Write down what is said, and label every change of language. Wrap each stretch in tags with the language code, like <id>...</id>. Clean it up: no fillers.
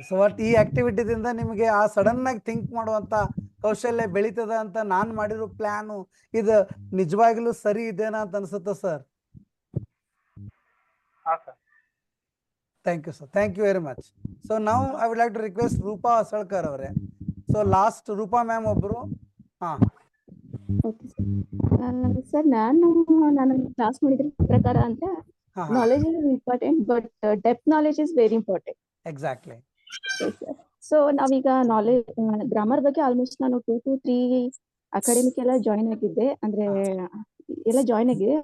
<kn>So what ಈ ಆಕ್ಟಿವಿಟಿದಿಂದ ನಿಮಗೆ ಆ ಸಡನ್ ಆಗಿ ಥಿಂಕ್ ಮಾಡುವಂತ ಕೌಶಲ್ಯ ಬೆಳೀತದ ಅಂತ ನಾನ್ ಮಾಡಿರೋ ಪ್ಲಾನು ಇದು ನಿಜವಾಗ್ಲೂ ಸರಿ ಇದೆನಾ ಅಂತ ಅನ್ಸುತ್ತೆ sir?</kn> <en>Thank you, sir. Thank you very much. So now I would like to request Rupa Asalkar ಅವರೇ. So last Rupa ma'am ಒಬ್ರು.</en> <kn>ಹಾ. ಓಕೆ ಸರ್ ನಾನು ಕ್ಲಾಸ್ ಮಾಡಿದ್ರ ಪ್ರಕಾರ ಅಂತ</kn> <en>Knowledge is important but depth knowledge is very important. Exactly.</en> <kn>So ನಾವೀಗ knowledge grammar ಬಗ್ಗೆ almost ನಾನು 2 to 3 ಅಕಾಡೆಮಿಕ್ ಎಲ್ಲ ಜಾಯಿನ್ ಆಗಿದ್ದೆ, ಅಂದ್ರೆ ಎಲ್ಲ ಜಾಯಿನ್ ಆಗಿದೆ.</kn>